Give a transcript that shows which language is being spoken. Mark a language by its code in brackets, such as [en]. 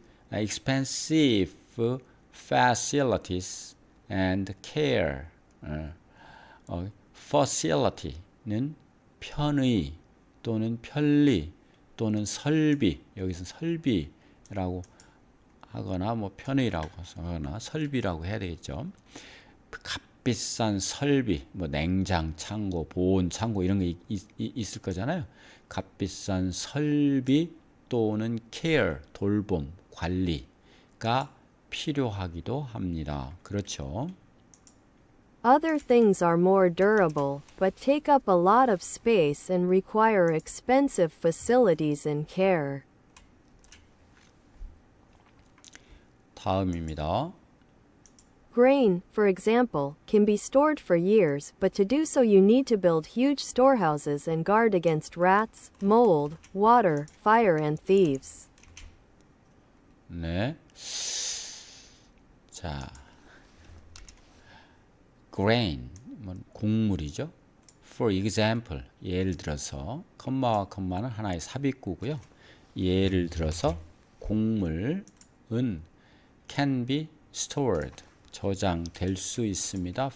[en] expensive facilities and care. [ko] facility는 편의 또는 편리 또는 설비. 여기서 설비라고 하거나 뭐 편의라고 하거나 설비라고 해야 되겠죠. 값비싼 설비, 뭐 냉장 창고, 보온 창고 이런 게 있을 거잖아요. 값비싼 설비 또는 care, 돌봄, 관리가 필요하기도 합니다. 그렇죠. [en] Other things are more durable, but take up a lot of space and require expensive facilities and care. [ko] 다음입니다. [en] Grain, for example, can be stored for years, but to do so you need to build huge storehouses and guard against rats, mold, water, fire, and thieves. [ko] 네. 자, grain, 곡물이죠. [en] For example, [ko] 예를 들어서, 컴마와 컴마는 하나의 삽입구고요. 예를 들어서 곡물은 [en] can be stored, [ko] 저장될 수 있습니다.